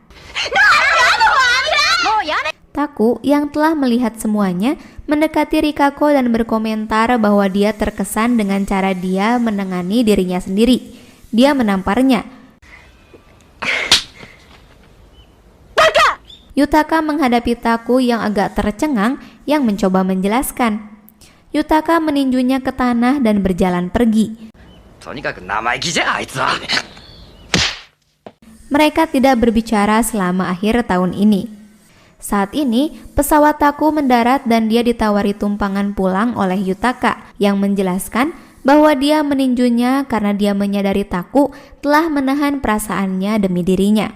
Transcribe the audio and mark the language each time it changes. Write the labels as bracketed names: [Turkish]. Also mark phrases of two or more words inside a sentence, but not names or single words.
[Indonesian] Taku yang telah melihat semuanya mendekati Rikako dan berkomentar bahwa dia terkesan dengan cara dia menengani dirinya sendiri. Dia menamparnya. Yutaka menghadapi Taku yang agak tercengang yang mencoba menjelaskan. Yutaka meninjunya ke tanah dan berjalan pergi. [Japanese] とにかく生意気じゃあいつは。 [Indonesian] Mereka tidak berbicara selama akhir tahun ini. Saat ini, pesawat Taku mendarat dan dia ditawari tumpangan pulang oleh Yutaka yang menjelaskan bahwa dia meninjunya karena dia menyadari Taku telah menahan perasaannya demi dirinya.